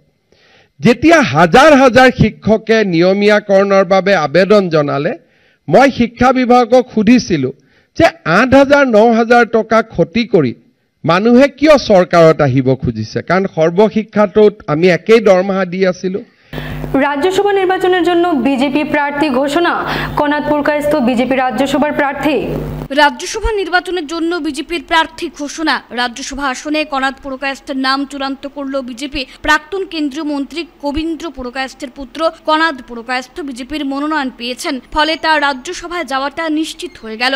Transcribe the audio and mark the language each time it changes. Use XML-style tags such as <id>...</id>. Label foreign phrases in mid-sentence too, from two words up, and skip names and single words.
<as>যেতিয়া হাজাৰ হাজাৰ শিক্ষকে নিয়মীয়াকৰণৰ বাবে আবেদন জনালে, মই শিক্ষা বিভাগক সুধিছিলোঁ যে 8,000-9,000 টকা ক্ষতি কৰি মানুহে কিয় চৰকাৰত আহিব খুজিছে, কাৰণ সৰ্বশিক্ষাটোত আমি একেই দৰমহা দি আছিলোঁ।</as> <bn>রাজ্যসভা নির্বাচনের জন্য বিজেপি প্রার্থী ঘোষণা, কনাদপুর কায়স্থ বিজেপি রাজ্যসভার প্রার্থী। রাজ্যসভা নির্বাচনের জন্য বিজেপির প্রার্থী ঘোষণা। রাজ্যসভা আসনে কনাদ পুরকায়স্থের নাম চূড়ান্ত করল বিজেপি। প্রাক্তন কেন্দ্রীয় মন্ত্রী কবীন্দ্র পুরকায়স্থের পুত্র কনাদ পুরকায়স্থ বিজেপির মনোনয়ন পেয়েছেন, ফলে তার রাজ্যসভায় যাওয়াটা নিশ্চিত হয়ে গেল।</bn>